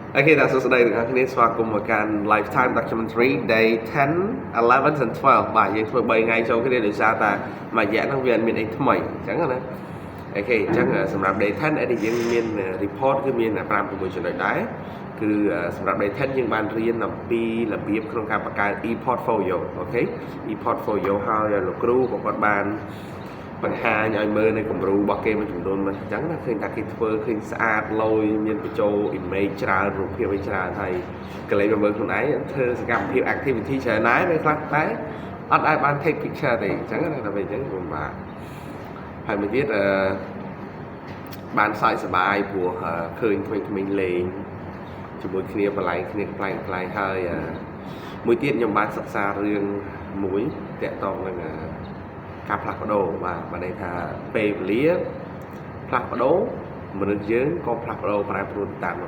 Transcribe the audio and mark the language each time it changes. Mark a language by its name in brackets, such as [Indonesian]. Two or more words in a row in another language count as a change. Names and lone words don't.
[English] Okay, that's also day [Khmer] ទាំងគ្នាស្វាគមន៍មកកាន់ Lifetime Documentary Day 10, 11 and 12 បាទយើងធ្វើ3ថ្ងៃចូលគ្នាដោយសារតែមួយរយៈហ្នឹងវាអត់មានអីថ្មីអញ្ចឹងណាអូខេអញ្ចឹងសម្រាប់ Day 10 ដែលយើងមាន report គឺមាន5-6ចំណុចដែរគឺសម្រាប់ Day 10 យើងបានរៀនអំពីរបៀបក្នុងការបង្កើត e-portfolio អូខេ e-portfolio ហើយលោកគ្រូក៏គាត់បានបង្ហាញឲ្យមើលនៅគំ រូរបស់គេមួយចំនួនមកអញ្ចឹងណាឃើញថាគេធ្វើឃើញស្អាតលយមានបញ្ចូល image ច្រើនរូបភាពឲ្យច្រើនហើយកន្លែងមើលខ្លួនឯងធ្វើសកម្មភាព activity ច្រើនណាស់ពេលខ្លះតែអត់ឲ្យបាន [English] take picture [Khmer] ទេអញ្ចឹងណាដល់ពេលអញ្ចឹងពិបាកហើយមួយទៀតបានសើចសប្បាយ ព្រោះឃើញក្មេងៗលេងជាមួយគ្នាបន្លែងគ្នាខ្លាំងហើយមួយទៀតខ្ញុំបានសិក្សារឿងមួយតាក់ទងនឹងការផ្លាស់ប្ដូរបាទន័យថាពេលវេលាផ្លាស់ប្ដូរមនុស្សយើងក៏ផ្លាស់ប្ដូរប្រែប្រួលតាមដំ